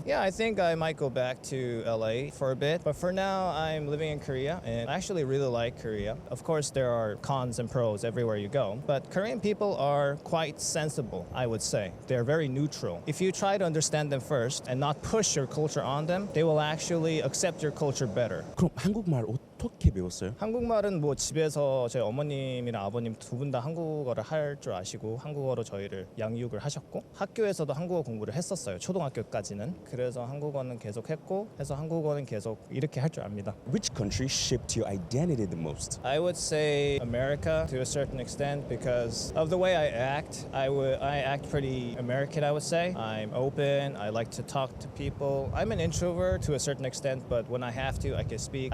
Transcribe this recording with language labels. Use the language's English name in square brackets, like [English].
[English] Yeah, I think I might go back to LA for a bit, but for now I'm living in Korea and I actually really like Korea. Of course, there are cons and pros everywhere you go, but Korean people are quite sensible, I would say. They're very neutral. If you try to understand them first and not push your culture on them, they will actually accept your culture better. [Korean] 그럼 한국말 어떻게 배웠어요? 한국말은 집에서 제 어머님이랑 아버님 두 분 다 한국어를 할 줄 아시고 한국어로 저희를 양육을 하셨고 학교에서도 한국어 공부를 했었어요. 초등학교까지는. 그래서 한국어는 계속 했고 해서 한국어는 계속 이렇게 할 줄 압니다. [English] Which country shaped your identity the most? I would say America to a certain extent because of the way I act. I act pretty American, I would say. I'm open. I like to talk to people. I'm an introvert to a certain extent, but when I have to, I can speak.